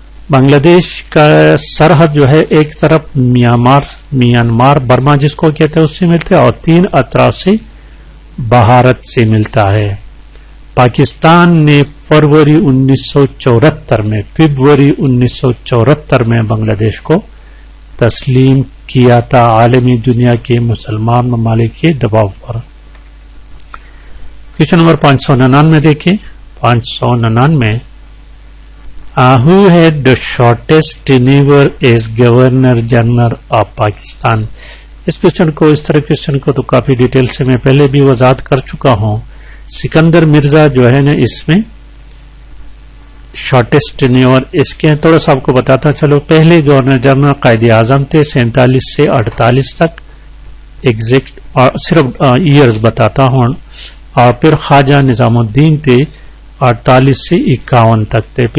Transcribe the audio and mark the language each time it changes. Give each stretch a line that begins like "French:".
Urdu: بنگلہ دیش کا سرحد جو ہے ایک طرف میانمار برما جس کو کہتے ہیں اس سے ملتا ہے اور 3 اطراف سے بھارت سے ملتا ہے. پاکستان نے فروری 1974 میں بنگلہ دیش کو تسلیم کیا تھا عالمی دنیا کے مسلمان ممالک کے دباؤ پر. کویشچن نمبر 599 دیکھیں.
English: 599 who had the shortest tenure as Governor General of Pakistan.
Urdu: اس question کو اس طرح کویشچن کو تو کافی ڈیٹیل سے میں پہلے بھی وضاحت کر چکا ہوں. سکندر مرزا جو ہے نا اس میں شارٹیسٹ ٹینیور اس کے تھوڑا سا آپ کو بتاتا چلو. پہلے گورنر جنرل قائد اعظم تھے 47 سے 48 تک ایگزیکٹ صرف ایئرز بتاتا ہوں، اور پھر خواجہ نظام الدین تھے 48 سے 51 تک تھے.